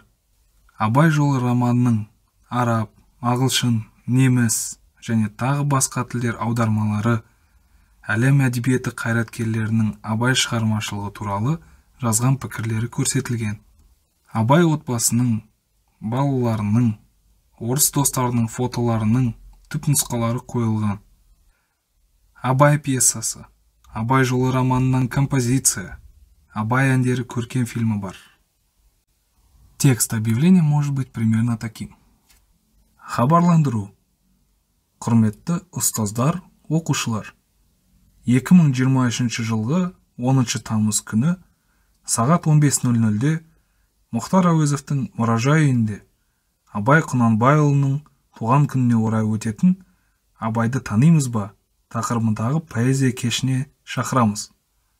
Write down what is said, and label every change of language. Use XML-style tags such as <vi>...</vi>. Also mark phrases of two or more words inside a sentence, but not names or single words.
<kk>Абай жолы романының араб, ағылшын, неміс және тағы басқа тілдер аудармалары, әлем әдебиеті қайраткерлерінің Абай шығармашылығы туралы жазған пікірлері көрсетілген. Абай отбасының, балаларының, орыс достарының фотоларының түпнұсқалары қойылған. Абай пьесасы, Абай жолы романынан композиция, Абай әндері көркем фильмі бар.</kk> <ru>Текст объявления может быть примерно таким.</ru> <kk>Хабарландыру. Құрметті ұстаздар, оқушылар. 2023 жылғы 10 тамыз күні сағат 15:00-де Мұхтар Әуезовтың мұражай үйінде Абай Құнанбайұлының туған күніне орай өтетін Абайды танимыз ба тақырыбындағы поэзия кешіне шақырамыз.</kk>